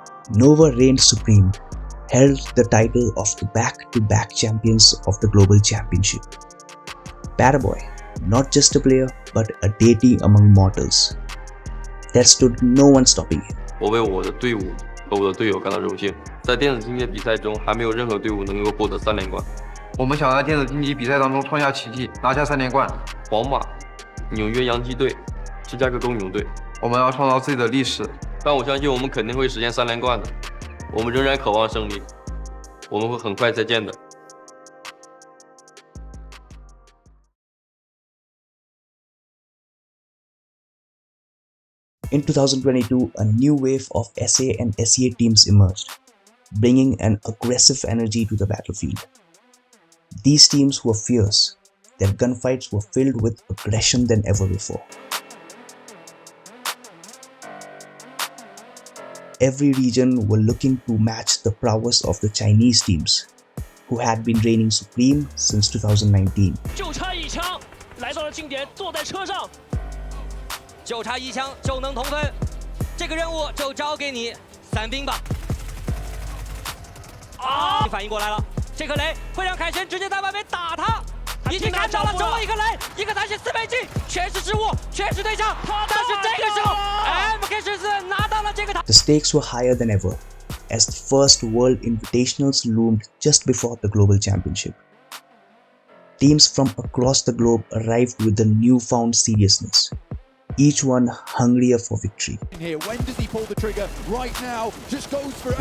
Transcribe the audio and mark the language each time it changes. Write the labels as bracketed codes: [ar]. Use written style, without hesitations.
[en] Nova reigned supreme, held the title of the back-to-back champions of the Global Championship. Paraboy, not just a player, but a deity among mortals. There stood no one stopping him. [zh] 我为我的队伍和我的队友感到荣幸。在电子竞技比赛中，还没有任何队伍能够获得3连冠。我们想在电子竞技比赛当中创下奇迹，拿下3连冠。皇马、纽约洋基队、芝加哥公牛队，我们要创造自己的历史。但我相信我们肯定会实现3连冠的。我们仍然渴望胜利，我们会很快再见的。 [en] In 2022, a new wave of SA and SEA teams emerged, bringing an aggressive energy to the battlefield. These teams were fierce. Their gunfights were filled with aggression than ever before. Every region were looking to match the prowess of the Chinese teams, who had been reigning supreme since 2019. [zh] 就差一枪，来到了竞点，坐在车上。就差一枪就能同分，这个任务就交给你3兵吧。啊！反应过来了，这颗雷会让凯旋直接在外面打他，已经看到了最后一颗雷，一个残血4倍镜，全是失误，全是对象。但是这个时候 ，MK14 拿到了这个塔。 [en] The stakes were higher than ever, as the first World Invitationals loomed just before the Global Championship. Teams from across the globe arrived with a newfound seriousness, each one hungrier for victory. Here, when does he pull the trigger? Right now, just goes for it.